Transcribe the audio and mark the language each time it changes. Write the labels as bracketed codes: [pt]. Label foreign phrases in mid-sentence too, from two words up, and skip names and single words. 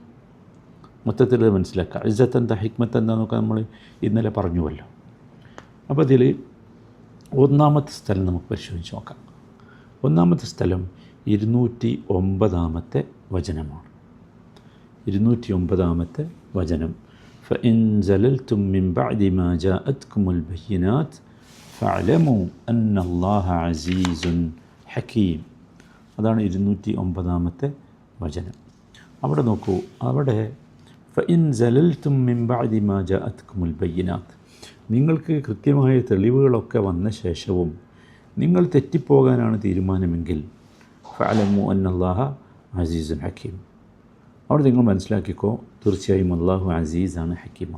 [ml] മൊത്തത്തിൽ മനസ്സിലാക്കുക. ഇസ്സത്ത് എന്താ, ഹിക്മത്ത് എന്താണെന്നൊക്കെ നമ്മൾ ഇന്നലെ പറഞ്ഞുവല്ലോ. അപ്പോൾ അതിൽ 1-ാമത്തെ സ്ഥലം നമുക്ക് പരിശോധിച്ച് നോക്കാം. 1-ാമത്തെ സ്ഥലം 209-ാമത്തെ വചനമാണ്. 209-ാമത്തെ വചനം, [ar] فإن زللتم من بعد ما جاءتكم البينات فاعلموا أن الله عزيز حكيم. [ml] അതാണ് 209-ാമത്തെ വചനം. അവിടെ നോക്കൂ, അവിടെ [ar] فإن زللتم من بعد ما جاءتكم البينات, [ml] നിങ്ങൾക്ക് കൃത്യമായ തെളിവുകളൊക്കെ വന്ന ശേഷവും നിങ്ങൾ തെറ്റിപ്പോകാനാണ് തീരുമാനമെങ്കിൽ [ar] فاعلموا أن الله عزيز حكيم, [ml] അവിടെ നിങ്ങൾ മനസ്സിലാക്കിക്കോ, തീർച്ചയായും അള്ളാഹു അസീസാണ്, ഹക്കീമാണ്.